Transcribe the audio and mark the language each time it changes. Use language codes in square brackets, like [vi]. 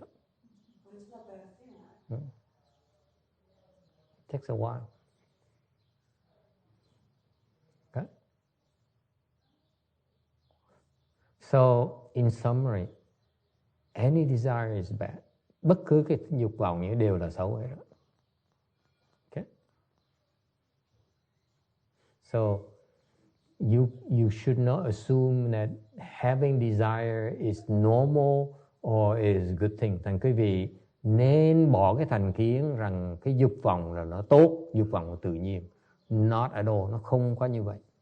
[en] But it's not a bad thing, right? It takes a while. Okay? So, in summary, any desire is bad. [vi] Bất cứ cái dục vọng những đều là xấu hết đó. [en] Okay? So, you should not assume that having desire is normal or is a good thing. [vi] Thành quý vị nên bỏ cái thành kiến rằng cái dục vọng là nó tốt, dục vọng là tự nhiên. [en] Not at all, [vi] nó không có như vậy.